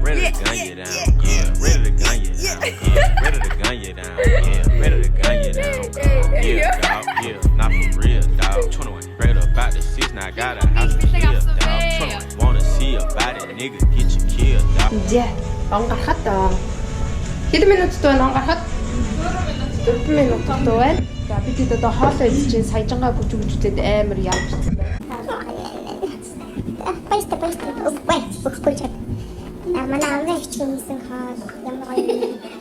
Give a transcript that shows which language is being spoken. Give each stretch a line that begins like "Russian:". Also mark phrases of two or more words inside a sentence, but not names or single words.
English: Ready to gun you down, yeah. Ready to gun you down, yeah. Ready to gun you down, yeah. Ready to gun you down, yeah, dog, yeah. Not for real, dog. 21, straight up out the 6, now I got a house to live, dog. 21, wanna see about it, nigga, get you killed, dog. Yeah,
Mongolian: он гарахад хэдэн минут байна он гарахад 4 минут байна. За бид хэд одоо хоолой идэж чинь саяжангаа бүж өгчтэй амар явж байна. Баяр. Манай амраа хичээсэн хоол ямар гоё.